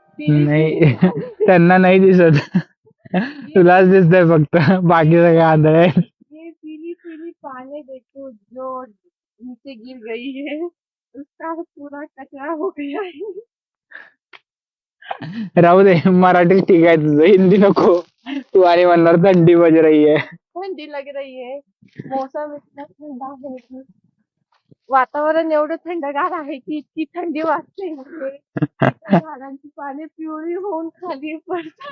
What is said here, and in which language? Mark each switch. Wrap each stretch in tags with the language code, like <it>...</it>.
<mr>नाही त्यांना नाही दिसत, तुलाच दिसतंय फक्त, बाकी सगळे आंधळे आहेत.</mr> <hi>ये पीली पीली पानी देखो जो नीचे गिर गई है, उसका पूरा कचरा हो गया है.</hi> <mr>राहू दे, मराठी ठीक आहे तुझं, हिंदी नको. तू आणि म्हणणार</mr> <hi>थंडी बज रही है. थंडी लग रही है. मौसम इतना ठंडा है की</hi> <mr>वातावरण एवढं थंडगार आहे की इतकी थंडी वाजते म्हणजे इथं झाडांची पाने पिवळी होऊन खाली पडतात.</mr>